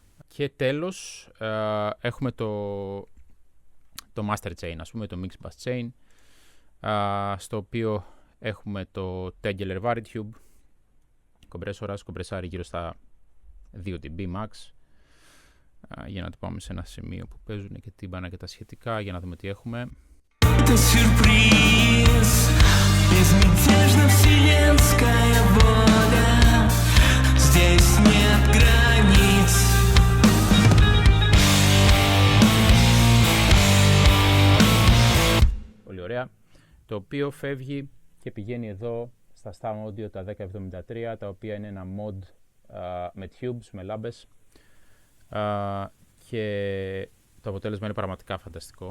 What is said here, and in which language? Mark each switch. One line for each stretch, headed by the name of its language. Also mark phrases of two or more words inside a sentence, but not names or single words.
Greek: Και τέλος έχουμε το
English: Master Chain,
Greek: ας πούμε, το
English: Mix Bus Chain,
Greek: στο οποίο έχουμε το Tegeler Varitube, κομπρέσορας, κομπρεσάρει γύρω στα 2 dB max. Για να το πάμε σε ένα σημείο που παίζουν και τύμπανα και τα σχετικά, για να δούμε τι έχουμε.
Russian: Это сюрприз, безмятежно вселенская воля. Здесь нет границ.
Greek: Πολύ ωραία. Το οποίο φεύγει και πηγαίνει εδώ στα Stam Audio τα 1073, τα οποία είναι ένα mod με tubes, με λάμπες. Και το αποτέλεσμα είναι πραγματικά φανταστικό.